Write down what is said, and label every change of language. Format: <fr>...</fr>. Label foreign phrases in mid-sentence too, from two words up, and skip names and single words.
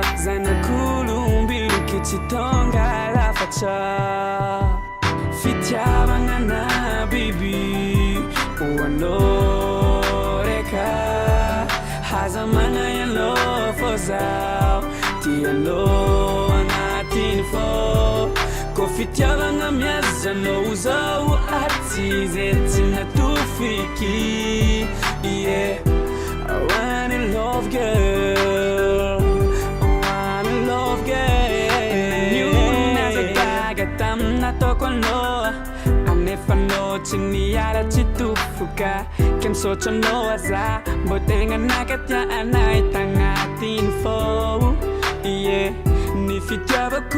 <mg>zanak'olombelo tsy tonga lafatra fitiavagna biby hoanao reka hazamagna ialo fazao tianao agnatiny fô ko fitiavagna miazanao zao aty zay tsy natofiky</mg> <en>I wanna love girl</en> <mg>Nazagaga tamnataoko anao anefa anao tsy niaratsy tofoka ke misaotra anao aza mbô tegna nakatianay tagnatiny fô ny fitiavako</mg>